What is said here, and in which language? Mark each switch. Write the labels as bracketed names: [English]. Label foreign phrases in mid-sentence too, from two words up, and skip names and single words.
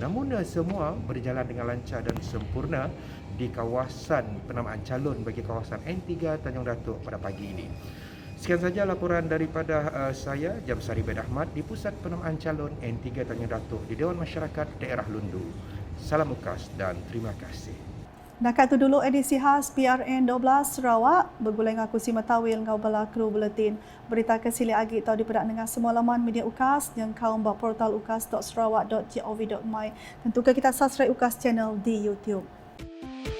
[Malay] Namun semua berjalan dengan lancar dan sempurna di kawasan penamaan calon bagi kawasan N3 Tanjung Datuk pada pagi ini. Sekian saja laporan daripada saya, Jamsari Baid Ahmad di Pusat Penamaan Calon N3 Tanjung Datuk di Dewan Masyarakat Daerah Lundu. Salam ukas dan terima kasih. [Iban] Nakat tu dulu edisi khas PRN 12 Sarawak. Bergulai dengan aku si Matawil ngau bala kru buletin. Berita kesili agi tau dipedak dengan semua laman media UKAS yang kaum bak portal ukas.sarawak.gov.my. [Malay] Tentukan kita subscribe UKAS channel di YouTube.